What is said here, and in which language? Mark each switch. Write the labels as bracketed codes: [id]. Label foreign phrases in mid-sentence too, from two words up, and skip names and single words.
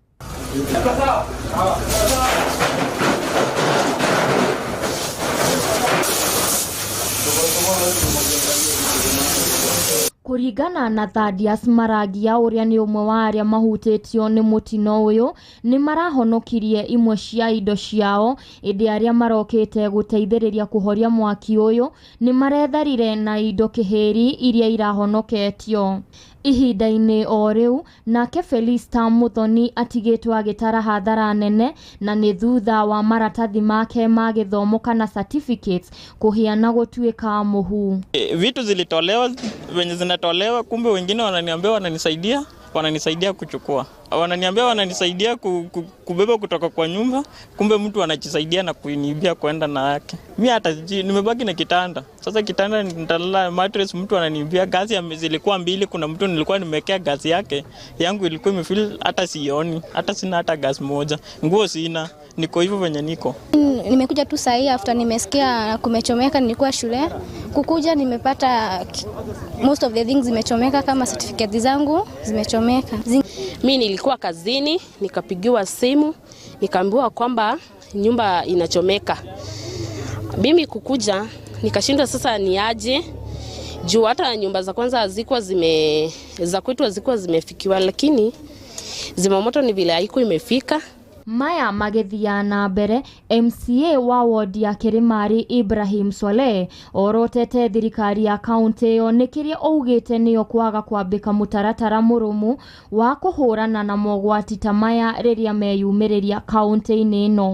[ki] Kũringana na Thaddeus Maragia ũrĩa nĩ ũmwe wa arĩa mahutĩtio nĩ mũtino ũyũ nĩ marahonokirie imwe cia indo ciao ĩndĩ arĩa marokĩte gũteithĩrĩria kũhoria mwaki ũyũ nĩ maretharire na indo kĩhĩri iria irahonoketio. Ihinda-inĩ o rĩu nake Felista Muthoni atigĩtwo agĩtara hathara nene na nĩ thutha wa maratathi make ma gĩthomo kana certificates kũhĩa na gũtuĩka mũhu. [sw] Vitu zilitolewa venye zinatolewa, kumbe wengine wananisaidia kuchukua. Wananiambia wananisaidia kubeba kutoka kwa nyumba, kumbe mtu anajisaidia na kuinibia kwenda na yake. Mimi hata nimebaki na kitanda. Sasa kitanda nitalala mattress, mtu ananibia. Gazi zilikuwa 2, kuna mtu nilikuwa nimewekea gazi yake. Yangu ilikuwa imefill hata sioni, hata sina hata gazi moja. Nguo sina, niko hivyo venye niko. Nimekuja tu saa hii after nimesikia kumechomeka, nilikuwa shule. Kukuja nimepata [en] most of the things [sw] zimechomeka, kama certificate zangu zimechomeka. Mimi nilikuwa kazini, nikapigiwa simu, nikaambiwa kwamba nyumba inachomeka. Mimi kukuja, nikashindwa sasa ni aje. Juu hata nyumba za kwanza za kwetu hazikuwa zimefikiwa, lakini zimamoto ni vile haiko imefika. [ki] Maya magethia na mbere, MCA wa wodi ya Kirimari Ibrahim Swaleh orotete thirikari ya kaunti ĩyo nĩ kĩrĩa ougĩte nĩyo kwaga kwambĩka mũtaratara mũrũmu wa kũhũrana na mogwati ta maya rĩrĩa meyumĩrĩria kaunti-inĩ ĩno.